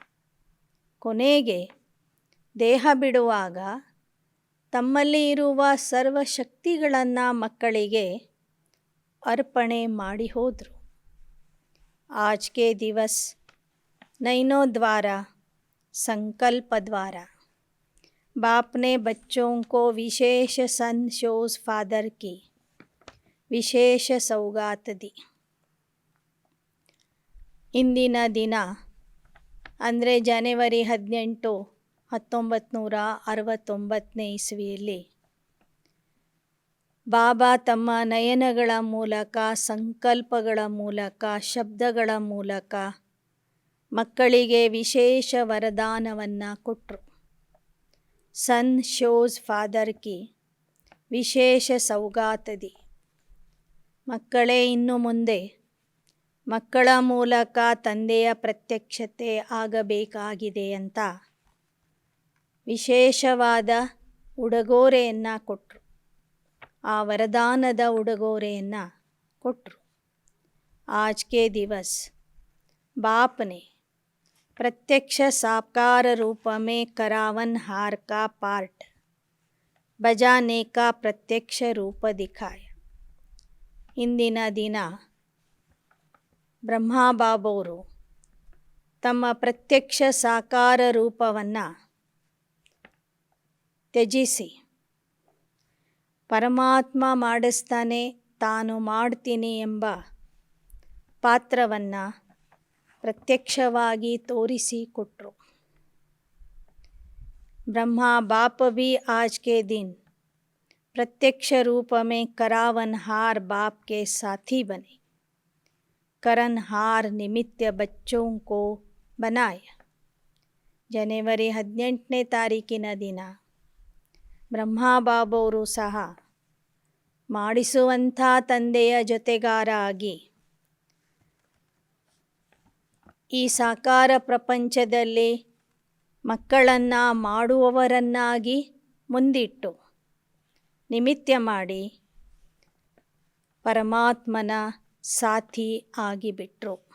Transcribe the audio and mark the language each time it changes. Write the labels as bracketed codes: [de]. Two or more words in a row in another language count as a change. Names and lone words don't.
[kn] ಕೊನೆಗೆ ದೇಹ ಬಿಡುವಾಗ ತಮ್ಮಲ್ಲಿ ಇರುವ ಸರ್ವಶಕ್ತಿಗಳನ್ನು ಮಕ್ಕಳಿಗೆ ಅರ್ಪಣೆ ಮಾಡಿ ಹೋದರು. [hi] आज के दिवस नयनों द्वारा, संकल्प द्वारा बाप ने बच्चों को विशेष [en] son shows father [hi] की विशेष सौगात दी. [kn] ಇಂದಿನ ದಿನ ಅಂದರೆ ಜನವರಿ 18, 1969 ಇಸ್ವಿಯಲ್ಲಿ ಬಾಬಾ ತಮ್ಮ ನಯನಗಳ ಮೂಲಕ, ಸಂಕಲ್ಪಗಳ ಮೂಲಕ, ಶಬ್ದಗಳ ಮೂಲಕ ಮಕ್ಕಳಿಗೆ ವಿಶೇಷ ವರದಾನವನ್ನು ಕೊಟ್ಟರು. [en] son shows father [hi] की विशेष सौगात दी. [kn] ಮಕ್ಕಳೇ, ಇನ್ನು ಮುಂದೆ ಮಕ್ಕಳ ಮೂಲಕ ತಂದೆಯ ಪ್ರತ್ಯಕ್ಷತೆ ಆಗಬೇಕಾಗಿದೆ ಅಂತ ವಿಶೇಷವಾದ ಉಡುಗೊರೆಯನ್ನು ಕೊಟ್ಟರು. ಆ ವರದಾನದ ಉಡುಗೊರೆಯನ್ನು ಕೊಟ್ಟರು. [hi] आज के दिवस बाप ने प्रत्यक्ष साकार रूप में करावन हार का पार्ट बजाने का प्रत्यक्ष रूप दिखाया. [kn] ಇಂದಿನ ದಿನ ಬ್ರಹ್ಮಬಾಬಾವರು ತಮ್ಮ ಪ್ರತ್ಯಕ್ಷ ಸಾಕಾರ ರೂಪವನ್ನು ತ್ಯಜಿಸಿ ಪರಮಾತ್ಮ ಮಾಡಿಸ್ತಾನೆ ತಾನು ಮಾಡ್ತೀನಿ ಎಂಬ ಪಾತ್ರವನ್ನು ಪ್ರತ್ಯಕ್ಷವಾಗಿ ತೋರಿಸಿಕೊಟ್ರು. [hi] ब्रह्मा बाप भी आज के दिन प्रत्यक्ष रूप में करावनहार बाप के साथी बने. करनहार निमित्त बच्चों को बनाया. [kn] ಜನವರಿ 18ನೇ ತಾರೀಕಿನ ದಿನ ಬ್ರಹ್ಮಬಾಬಾವರು ಸಹ ಮಾಡಿಸುವಂಥ ತಂದೆಯ ಜೊತೆಗಾರ ಆಗಿ ಈ ಸಾಕಾರ ಪ್ರಪಂಚದಲ್ಲಿ ಮಕ್ಕಳನ್ನು ಮಾಡುವವರನ್ನಾಗಿ ಮುಂದಿಟ್ಟು ನಿಮಿತ್ತ ಮಾಡಿ ಪರಮಾತ್ಮನ ಸಾಥಿ ಆಗಿಬಿಟ್ರು.